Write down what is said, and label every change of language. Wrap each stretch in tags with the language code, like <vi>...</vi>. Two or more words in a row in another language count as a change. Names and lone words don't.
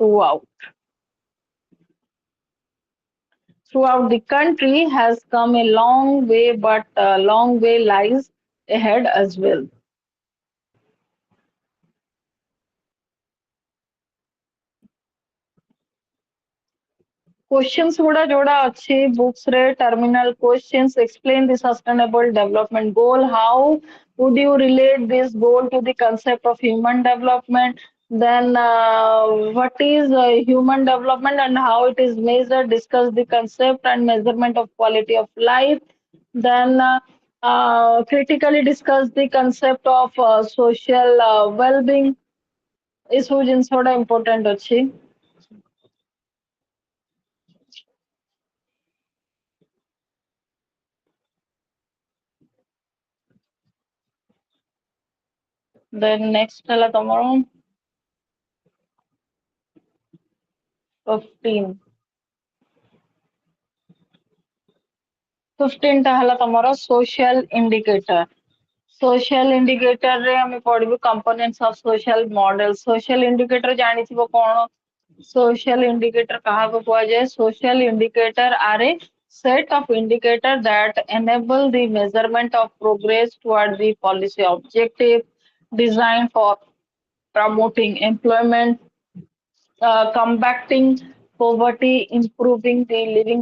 <en>throughout the country has come a long way, but a long way lies ahead as well. Questions</en> <or>ଗୁଡା ଯୋଉଟା ଅଛି</or> <en>books ରେ terminal questions explain the sustainable development goal. How would you relate this goal to the concept of human development? Then what is human development and how it is measured? Discuss the concept and measurement of quality of life. Then critically discuss the concept of social well-being.</en> <or>ଏସବୁ ଜିନିଷ ଗୁଡା important ଅଛି.</or> <en>Then next</en> <or>ହେଲା ତମର 15. 15 ଟା ହେଲା ତମର</or> <en>social indicator. Social indicator</en> <or>ରେ ଆମେ ପଢିବୁ</or> <en>components of social model. Social indicator</en> <or>ଜାଣିଥିବ କଣ?</or> <en>Social indicator</en> <or>କାହାକୁ କୁହାଯାଏ?</or> <en>Social indicator are a set of indicator that enable the measurement of progress toward the policy objective designed for promoting employment, combating poverty, improving the living</en>